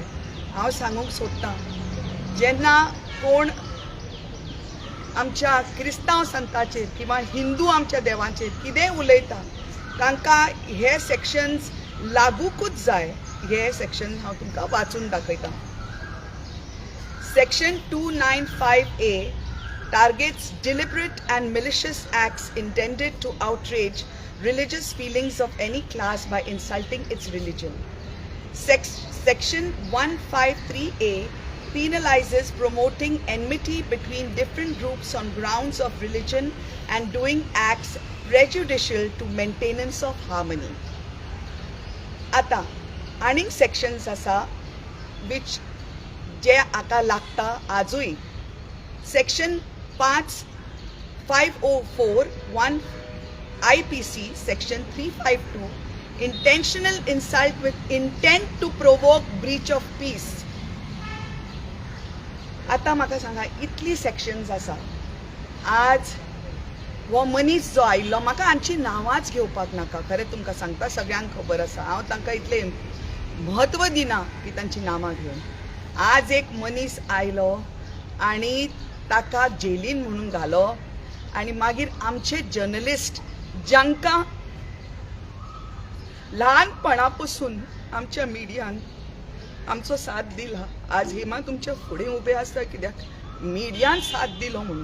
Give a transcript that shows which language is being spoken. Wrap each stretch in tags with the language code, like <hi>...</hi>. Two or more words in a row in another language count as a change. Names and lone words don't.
<kok>हांव सांगूंक सोदतां, जेन्ना कोण आमच्या क्रिस्तांव संताचेर किंवा हिंदू आमच्या देवाचेर कितें उलयता तांकां हे सेक्शन्स लागूकूच जाय। हे सेक्शन हांव तुमकां वाचून दाखयतां।</kok> <en>Section 295A targets deliberate and malicious acts intended to outrage religious feelings of any class by insulting its religion. Section 153A penalizes promoting enmity between different groups on grounds of religion and doing acts prejudicial to maintenance of harmony.</en> <kok>आता आनीक सेक्शन्स आसा which जे आतां लागता आजूय।</kok> <en>सेक्शन 504(1) IPC सेक्शन 352 intentional insult with intent to provoke breach of peace।</en> <kok>आता म्हाका सांगा, इतली सेक्शन्स आसा। आज हो मनीस जो आयिल्लो, म्हाका हांची नांवांच घेवपाक नाका, खरें तुमकां सांगता, सगळ्यांक खबर आसा, हांव तांकां इतलें म्हत्व दिना की तांची नांवां घेवन। आज एक मनीस आयलो आनी ताका जेलीन म्हणून घालो आनी मागीर आमचे जर्नलिस्ट जांकां ल्हानपणा पसून आमच्या मिडियान आमचो साथ दिला, आज हेमा तुमच्या फुडें उबे आसता कित्याक मिडियान साथ दिलो म्हणून।</kok>